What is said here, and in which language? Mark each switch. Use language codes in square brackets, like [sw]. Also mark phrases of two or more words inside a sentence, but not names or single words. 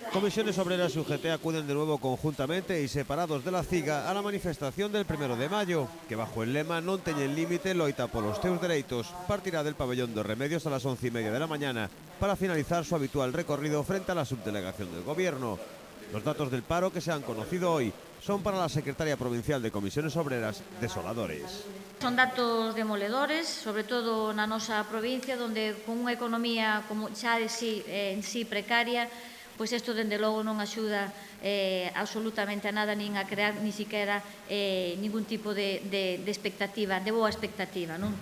[es] Comisiones Obreras y UGT acuden de nuevo conjuntamente y separados de la CIGA a la manifestación del 1 de mayo, que bajo el lema [gl] "Non teñen límite, loita polos teus dereitos", [es] partirá del pabellón de Remedios a las 11:30 de la mañana para finalizar su habitual recorrido frente a la subdelegación del Gobierno. Los datos del paro que se han conocido hoy son para la secretaria provincial de Comisiones Obreras desoladores. Son datos demoledores, sobre todo [gl] na nosa provincia, onde con unha economía como xa en sí precaria, pois isto, dende logo, non axuda absolutamente a nada, nin a crear [es] ni siquiera [gl] ningún tipo de expectativa, de boa expectativa, non?